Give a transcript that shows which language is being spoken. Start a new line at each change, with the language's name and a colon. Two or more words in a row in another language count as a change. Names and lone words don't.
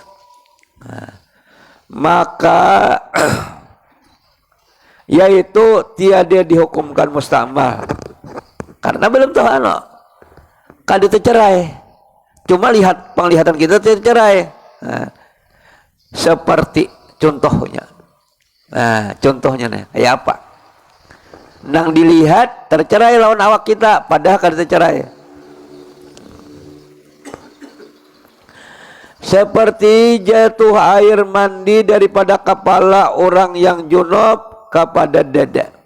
Indonesian: Maka yaitu tiada dihukumkan mustamal karena belum tahu kada tercerai, cuma lihat penglihatan kita tercerai. Seperti contohnya,
Banjar: contohnya nih kayak apa? Nang dilihat tercerai lawan awak kita, padahal kada tercerai.
Indonesian: Seperti jatuh air mandi daripada kepala orang yang junub kepada dada.